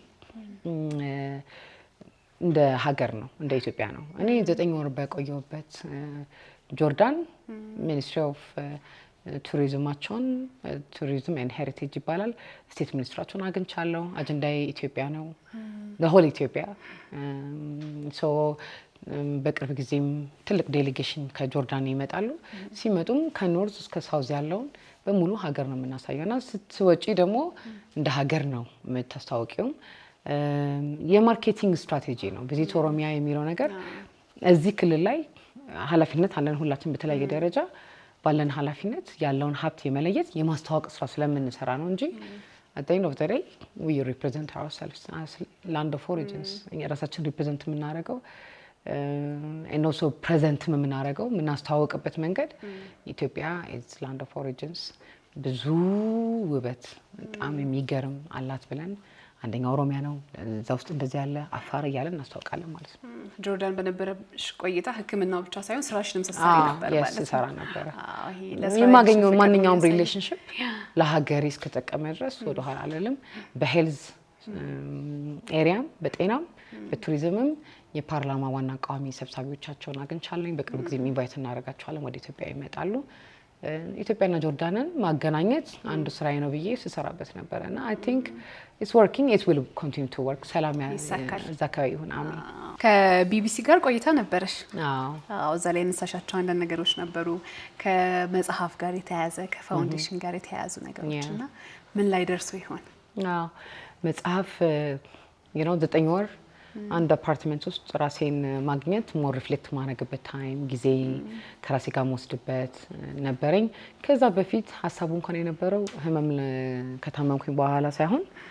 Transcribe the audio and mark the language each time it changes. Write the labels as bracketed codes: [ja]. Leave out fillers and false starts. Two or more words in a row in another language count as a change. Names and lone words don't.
[am] እንደ ሀገር ነው፣ እንደ ኢትዮጵያ ነው። እኔ 9 ወር በቆየሁበት ጆርዳን ሚኒስትሪ ኦፍ ቱሪዝማቸውን ቱሪዝም ኤንድ ሄሪቴጅ ይባላል፣ ስቴት ሚኒስትራቸውን አግኝቻለሁ። አጀንዳዬ ኢትዮጵያ ነው፣ ለሆል ኢትዮጵያ። ሶ በቅርብ ጊዜም ትልቅ ዴሌጌሽን ከጆርዳን ይመጣሉ። ሲመጡም ከኖርዝ እስከ ሳውዝ ያለውን በሙሉ ሀገር ነው የምናሳየውና ስትወጪ ደግሞ እንደ ሀገር ነው የምታስታውቂው። የማርኬቲንግ ስትራቴጂ ነው ቪዚት ኦሮሚያ የሚለው ነገር። እዚህ ክልል ላይ ኃላፊነት አለን ሁላችን በተለያየ ደረጃ ባለን ኃላፊነት ያለውን ሀብት የመለየት የማስተዋወቅ ስራ ስለምንሰራ ነው እንጂ [en] at the end of the day we represent ourselves as land of origins። [am] ራሳችን ሪፕሬዘንት የምናደርገው [en] and also present [am] የምናደርገው የምናስተዋወቅበት መንገድ ኢትዮጵያ [en] is land of origins [am] ብዙ ውበት በጣም የሚገርም አላት ብለን አንደኛ ኦሮሚያ ነው እዛ ውስጥ እንደዚህ ያለ አፋር እያለን እናስተዋውቃለን ማለት ነው። ጆርዳን በነበረሽ ቆይታ ሕክምናው ብቻ ሳይሆን ስራሽንም ስትሰሪ ነበር ማለት ነው? ሰራ ነበር። የማገኘው ማንኛውም ሪሌሽንሺፕ ለሀገሬ እስከተጠቀመ ድረስ ወደ ኋላ አልልም። በሄልዝ ኤሪያም በጤናም በቱሪዝምም የፓርላማ ዋና ቋሚ ሰብሳቢዎቻቸውን አግኝቻለሁ። በቅርብ ጊዜ ኢንቫይት እናደርጋቸዋለን፣ ወደ ኢትዮጵያ ይመጣሉ። ኢትዮጵያና ጆርዳንን ማገናኘት አንዱ ስራዬ ነው ብዬ ስሰራበት ነበርና [en] I think it's working, it will continue to work። [am] ሰላም እዛ አካባቢ ይሁን። አሜን። ከቢቢሲ ጋር ቆይታ ነበረሽ? አዎ። እዛ ላይ ነሳሻቸው አንዳንድ ነገሮች ነበሩ ከመጽሐፍ ጋር የተያያዘ ከፋውንዴሽን ጋር የተያያዙ ነገሮችና ምን ላይ ደርሶ ይሆን? አዎ መጽሐፍ 9 ወር አንድ አፓርትመንት ውስጥ ራሴን ማግኘት [en] more reflect [am] ማድረግበት ታይም ጊዜ ከራሴ ጋር ወስድበት ነበረኝ። ከዛ በፊት ሀሳቡ እንኳን የነበረው ህመም ከታመምኩኝ በኋላ ሳይሆን